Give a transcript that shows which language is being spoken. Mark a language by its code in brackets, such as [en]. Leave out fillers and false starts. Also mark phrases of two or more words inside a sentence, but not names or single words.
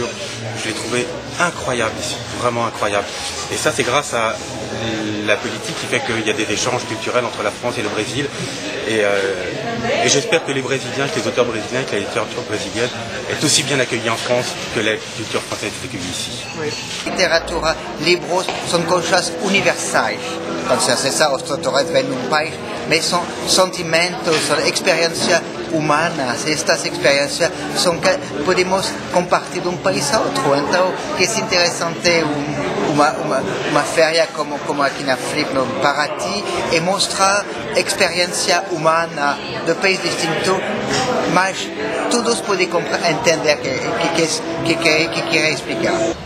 [fr] Je l'ai trouvé incroyable ici, vraiment incroyable. Et ça, c'est grâce à la politique qui fait qu'il y a des échanges culturels entre la France et le Brésil. Et j'espère que les Brésiliens, que les auteurs brésiliens, que la littérature brésilienne est aussi bien accueillie en France que la culture française est accueillie ici. Oui. [pt] Literatura, libros são coisas universais. Entonces, essa autoridade vem num país, mas são sentimentos, são experiências humanas. Estas experiências são que podemos compartilhar de um país a outro. Então, que é interessante uma feira como aqui na Flip, no Paraty, e mostrar experiência humana de países distintos, mas todos podem entender o que quer explicar.